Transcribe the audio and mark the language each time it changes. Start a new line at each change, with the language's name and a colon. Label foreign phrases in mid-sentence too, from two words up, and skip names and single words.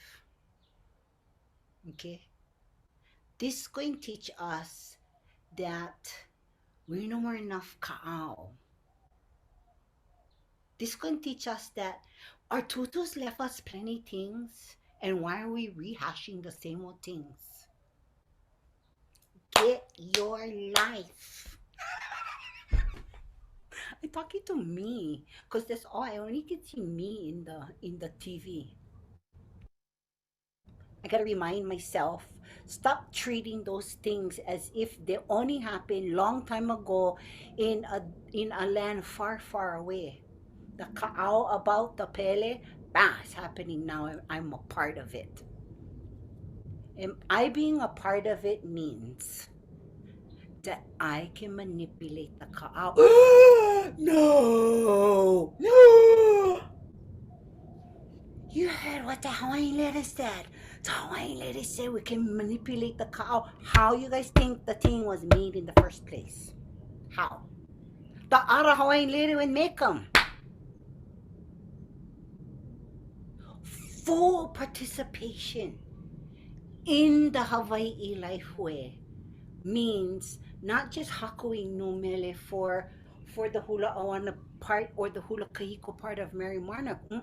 English: Okay? This is going to teach us that we know more enough kaʻao. This is going to teach us that our tutus left us plenty things, and why are we rehashing the same old things? Get your life. I'm talking to me, because that's all. I only can see me in the TV. I gotta remind myself, stop treating those things as if they only happened long time ago in a land far, far away. The kaʻao about the pele, it's happening now. I'm a part of it. And I being a part of it means that I can manipulate the kaʻao. No! No! You heard what the Hawaiian lady said. The Hawaiian lady said we can manipulate the kaʻao. How you guys think the thing was made in the first place? How? The other Hawaiian lady would make them. Full participation in the Hawaii life way means not just hakuing
Hawaiian: no mele
English: for the
Hawaiian: hula awana
English: part or the
Hawaiian: hula kahiko
English: part of Mary Marnock.